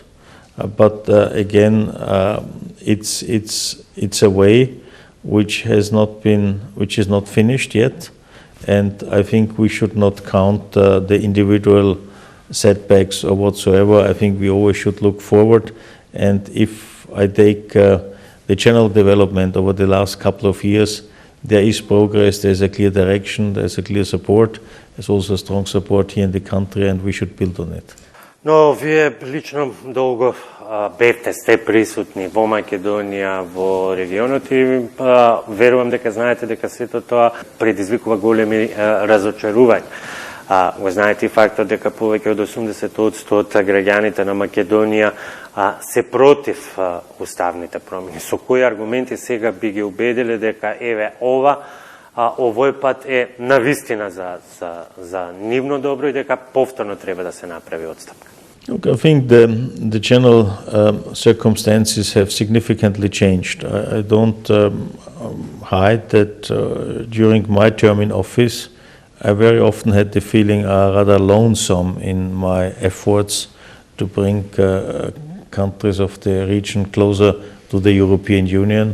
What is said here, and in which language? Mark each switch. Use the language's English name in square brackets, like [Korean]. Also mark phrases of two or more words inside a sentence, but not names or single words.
[English] But again, it's a way which is not finished yet, and I think we should not count the individual setbacks or whatsoever. I think we always should look forward, and if I take the general development over the last couple of years, there is progress, there's a clear direction, there's a clear support, there's also a strong support here in the country, and we should build on it. [Macedonian] Но вие лично долго сте присутни во Македонија, во регионот и верувам дека знаете дека сето тоа предизвикува големи разочарувања. Го знаете и фактот дека повеќе од 80% од граѓаните на Македонија се против уставните промени. Со кои аргументи сега би ги убедиле дека еве овој пат е навистина за нивно добро и дека повторно треба да се направи отстапка? [English] Look, I think the general circumstances have significantly changed. I don't hide that during my term in office, I very often had the feeling rather lonesome in my efforts to bring countries of the region closer to the European Union.